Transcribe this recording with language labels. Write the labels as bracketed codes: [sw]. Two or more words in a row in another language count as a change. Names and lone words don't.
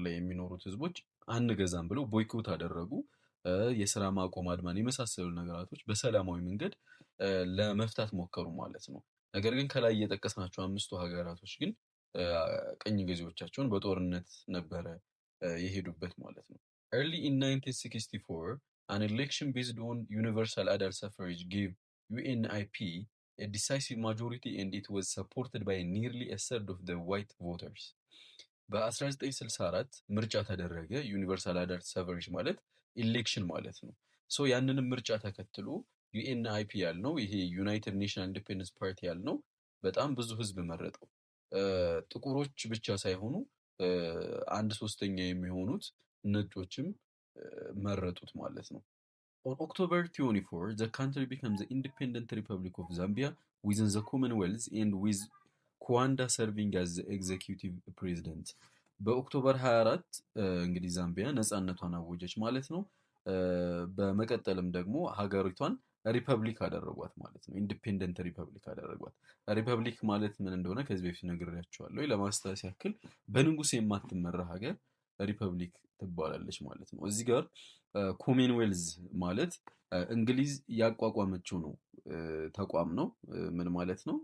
[am] ላይ የሚኖሩት ህዝቦች አንገዛም ብለው ቦይኮት አደረጉ። የስራ ማቆም አድማን የመሳሰሉ ነገራቶች በሰላማዊ መንገድ ለመፍታት ሞከሩ ማለት ነው። ነገር ግን ከላይ የጠቀስናቸው አምስቱ ሀገራቶች ግን ቅኝ ገዢዎቻቸውን በጦርነት ነበረ የሄዱበት ማለት ነው። [en] Early in 1964, an election based on universal adult suffrage gave UNIP a decisive majority and it was supported by nearly a third of the white voters. [am] በ1964 ምርጫ ተደረገ። [en] universal adult suffrage [am] ማለት ኢሌክሽን ማለት ነው። ሶ ያንንም ምርጫ ተከትሎ ዩኤንአይፒ ያልነው ይሄ ዩናይትድ ኔሽናል ኢንዲፔንደንስ ፓርቲ ያልነው በጣም ብዙ ህዝብ መረጠው። ጥቁሮች ብቻ ሳይሆኑ አንድ ሶስተኛ የሚሆኑት ነጮችም መረጡት ማለት ነው። [en] On October 24, the country became the independent republic of Zambia within the Commonwealth and with Kaunda serving as executive president። [am] በኦክቶበር 24 እንግዲህ ዛምቢያ ነፃነቷን አወጀች ማለት ነው። በመቀጠልም ደግሞ ሀገሪቷን ሪፐብሊክ አደረጓት ማለት ነው። [en] independent republic [am] አደረጓት። ሪፐብሊክ ማለት ምን እንደሆነ ከዚህ በፊት ነግሬያቸዋለሁ። ለማስታወስ ያክል በንጉስ የማትመራ ሀገር ሪፐብሊክ ትባላለች ማለት ነው። እዚህ ጋር ኮመንዌልዝ ማለት እንግሊዝ ያቋቋመችው ነው ተቋም ነው። ምን ማለት ነው?